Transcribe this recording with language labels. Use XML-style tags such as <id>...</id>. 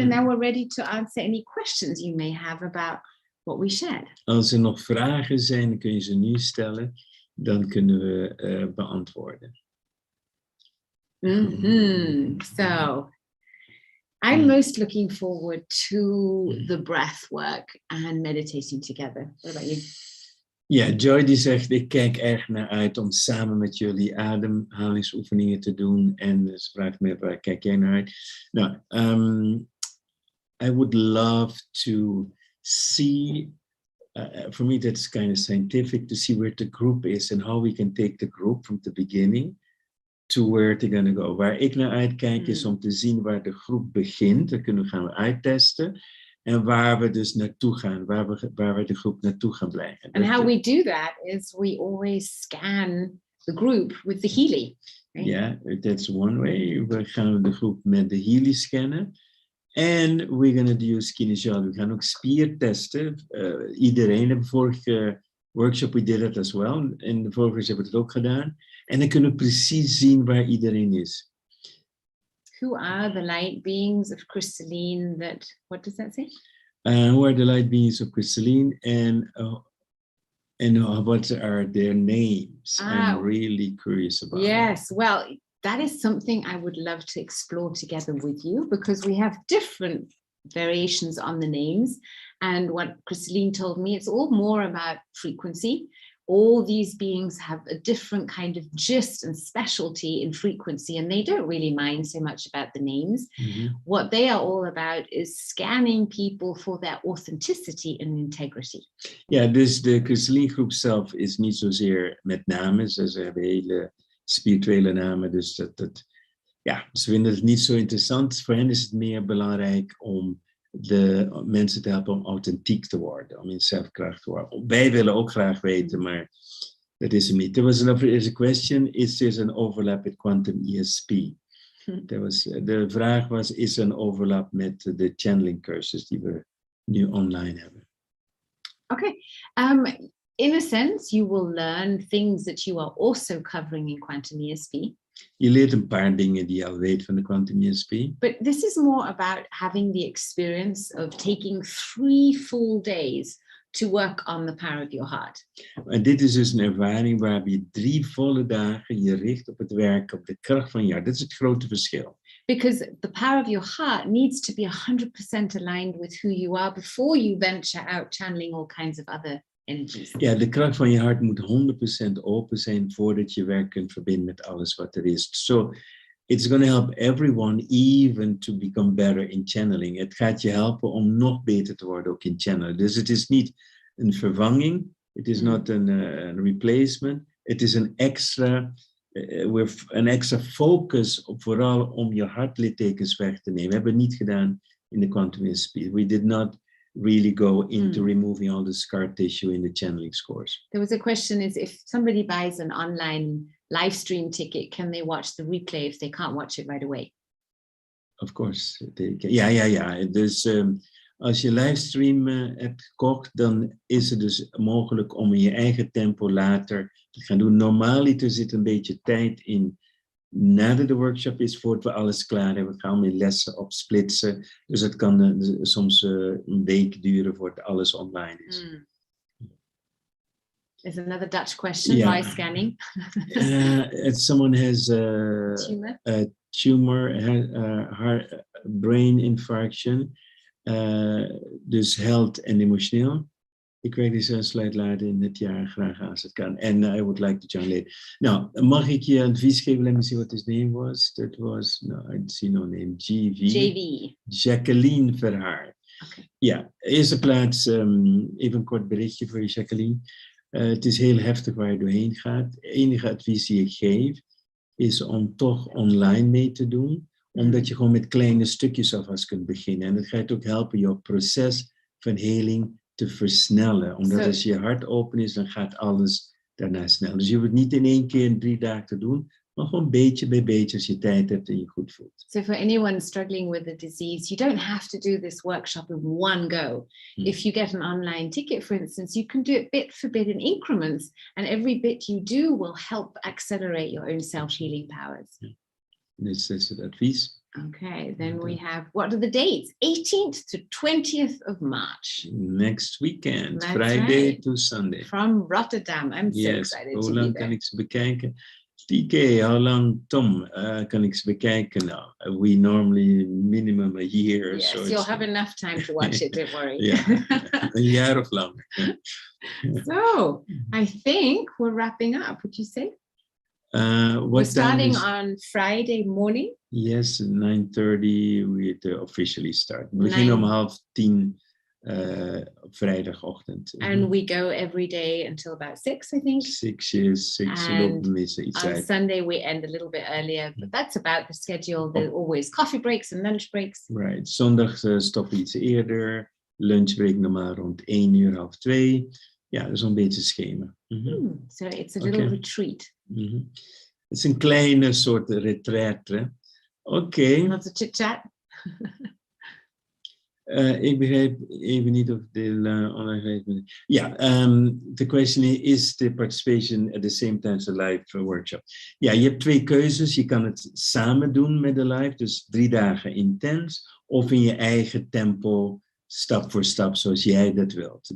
<en>And now we're ready to answer any questions you may have about what we shared.</en> <nl>Als er nog vragen zijn, kun je ze nu stellen. Dan kunnen we beantwoorden.</nl> <en>So, I'm most looking forward to the breath work and meditating together. What about you?</en> <nl>Ja, Joy die zegt, ik kijk erg naar uit om samen met jullie ademhalingsoefeningen te doen. En ze vraagt me, waar kijk jij naar uit?</nl> <en>Nou, I would love to see, for me that's kind of scientific, to see where the group is and how we can take the group from the beginning to where they're going to go.</en> <nl>Waar ik naar uitkijk is om te zien waar de groep begint. Dat kunnen we gaan uittesten. En waar we dus naartoe gaan, waar we de groep naartoe gaan blijven.</nl> <en>And how we do that is we always scan the group with the Healy. Right? Yeah, that's one way.</en> <nl>We gaan de groep met de Healy scannen.</nl> <en>And we're going to use kinesiology.</en> <nl>We gaan ook spiertesten. Iedereen heeft vorige workshop,</nl> <en>we did it as well.</en> <nl>En de vorige hebben we het ook gedaan. En dan kunnen we precies zien waar iedereen is.</nl> <en>Who are the light beings of crystalline that, what does that say? Who are the light beings of crystalline and what are their names? I'm really curious about yes, that. well, that is something I would love to explore together with you, because we have different variations on the names. And what Crystalline told me, it's all more about frequency. All these beings have a different kind of gist and specialty in frequency, and they don't really mind so much about the names. Mm-hmm. What they are all about is scanning people for their authenticity and integrity.</en> <nl>Ja, dus de Crystalline groep zelf is niet zozeer met namen. Ze hebben hele spirituele namen, dus ze vinden het niet zo interessant. Voor hen is het meer belangrijk om de mensen te helpen om authentiek te worden, om in zelfkracht te worden. Wij willen ook graag weten, maar dat is hem niet.</nl> <en>There is a question, is there an overlap with quantum ESP?</en> <nl>De vraag was, is er een overlap met de channeling cursus die we nu online hebben?</nl> <en>Okay. In a sense, you will learn things that you are also covering in quantum ESP.</en> <nl>Je leert een paar dingen die je al weet van de quantum ESP.</nl> <en>But this is more about having the experience of taking 3 full days to work on the power of your heart.</en> <nl>En dit is dus een ervaring waarbij je 3 volle dagen je richt op het werk, op de kracht van je hart. Dat is het grote verschil.</nl> <en>Because the power of your heart needs to be 100% aligned with who you are before you venture out channeling all kinds of other energies.</en> <nl>Ja, de kracht van je hart moet 100% open zijn voordat je werk kunt verbinden met alles wat er is.</nl> <en>So it's going to help everyone even to become better in channeling.</en> <nl>Het gaat je helpen om nog beter te worden ook in channelen. Dus het is niet een vervanging. Het is not een replacement. Het is een extra focus op vooral om je hartlittekens weg te nemen. We hebben het niet gedaan in de Quantum ESP.</nl> <en>We did not really go into removing all the scar tissue in the channeling course. There was a question, is if somebody buys an online live stream ticket, can they watch the replay if they can't watch it right away? Of course. Ja.</en> <nl>Dus als je livestream hebt gekocht, dan is het dus mogelijk om in je eigen tempo later te gaan doen. Normaaliter zit een beetje tijd in nadat de workshop is, voordat we alles klaar hebben. We gaan weer lessen opsplitsen. Dus het kan soms een week duren voordat alles online is.</nl> <en>There's another Dutch question by scanning. Someone has a tumor, brain infarction,</en> <nl>dus health en emotioneel. Ik werk dus een slide in het jaar graag als het kan.</nl> <en>And I would like to join later.</en> <nl>Nou, mag ik je advies geven?</nl> <en>Let me see what his name was. That was, no, I see no name. JV. Jacqueline Verhaar. Okay.</en> <nl>Ja, eerste plaats, even een kort berichtje voor je, Jacqueline. Het is heel heftig waar je doorheen gaat. Het enige advies die ik geef is om toch online mee te doen. Omdat je gewoon met kleine stukjes alvast kunt beginnen. En dat gaat ook helpen je proces van heling te versnellen. Omdat als je hart open is, dan gaat alles daarna snel. Dus je hoeft het niet in 1 keer in 3 dagen te doen. Maar gewoon beetje bij beetje als je tijd hebt en je goed voelt.</nl> <en>So for anyone struggling with the disease, you don't have to do this workshop in one go. If you get an online ticket, for instance, you can do it bit for bit in increments. And every bit you do will help accelerate your own self-healing powers.</en> <nl>Dus dat is het advies.</nl> <en>Okay, then we have, what are the dates? 18th to 20th of March. Next weekend, That's Friday right. to Sunday. From Rotterdam. I'm so excited</en> <nl>Hoe</nl> <en>to</en> <nl>lang</nl> <en>be</en> <nl>kan</nl> <en>there.</en> <nl>ik ze bekijken? TK,</nl> <en>how long,</en> <nl>Tom, kan ik ze bekijken?</nl> <en>Nou, we normally minimum a year. Yes, so you'll have enough time to watch it, don't worry.</en> <nl>een jaar of langer.</nl> <en>So, I think we're wrapping up, would you say? We're What time starting is... on Friday morning. Yes, 9:30 we officially start. We beginnen om 9:30 op vrijdagochtend. And we go every day until about 6, I think.</en> <nl>6 lopen missen iets</nl> <en>On</en> <nl>uit.</nl> <en>Sunday we end a little bit earlier, but that's about the schedule. There are always coffee breaks and lunch breaks. Right.</en> <nl>Zondag stoppen we iets eerder. Lunchbreak normaal rond 1 uur, half 2. Ja, dat is een beetje het schema.</nl> <en>So it's a little retreat. Mhm.</en> <nl>Het is een kleine soort retraite. Oké.</nl> <en>Not a chit chat.</en> <nl>Ik begrijp even niet of de online.</nl> <en>Ja, the question is the participation at the same time as a live workshop.</en> <nl>Ja, je hebt 2 keuzes. Je kan het samen doen met de live, dus 3 dagen intens, of in je eigen tempo, stap voor stap, zoals jij dat wilt.</nl>